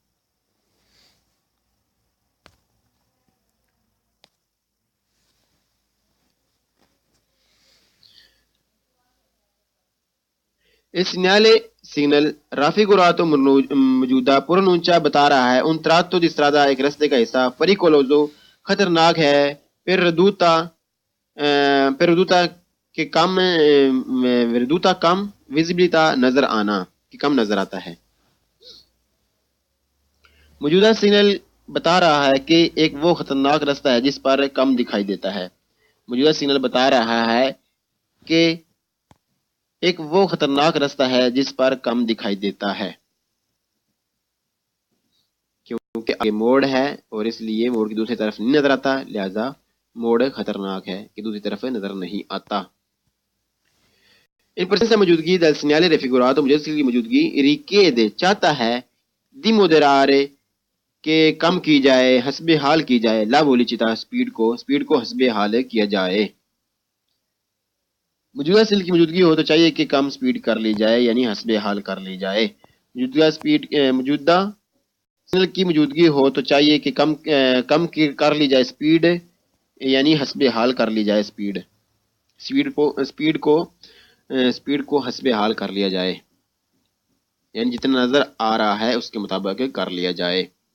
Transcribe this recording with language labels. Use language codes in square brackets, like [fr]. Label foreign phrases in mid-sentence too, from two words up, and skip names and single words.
[ur] اس سگنل raffigurato موجودہ پرونونچا بتا رہا ہے [it] un tratto di strada [ur] ایک رستے کا حصہ pericoloso خطرناک ہے، کے کم visibilità نظر آنا کہ کم نظر آتا ہے۔ موجودہ سگنل بتا رہا ہے کہ ایک وہ خطرناک رستہ ہے جس پر کم دکھائی دیتا ہے۔ موجودہ سگنل بتا رہا ہے کہ ایک وہ خطرناک رستہ ہے جس پر کم دکھائی دیتا ہے کیونکہ کیونکہ آگے موڑ ہے اور اس لیے موڑ کی دوسری طرف نہیں نظر آتا، لہذا موڑ خطرناک ہے کہ دوسری طرف نظر نہیں آتا۔ [it] in presenza [ur] موجودگی [it] del segnale raffigurato [ur] مجسم کی موجودگی richiede چاہتا ہے [it] di moderare [ur] کہ کم کی جائے، حسب حال کی جائے، [it] la velocità [ur] سپیڈ کو حسب حال کیا جائے۔ موجودہ سیل کی موجودگی ہو تو چاہیے کہ کم سپیڈ کر لی جائے، یعنی حسب حال کر لی جائے۔ موجودہ سیل کی موجودگی ہو تو چاہیے کہ کم کر لی جائے سپیڈ، یعنی حسب حال کر لی جائے سپیڈ کو حسب حال کر لیا جائے، یعنی جتنا نظر آ رہا ہے اس کے مطابق کر لیا جائے۔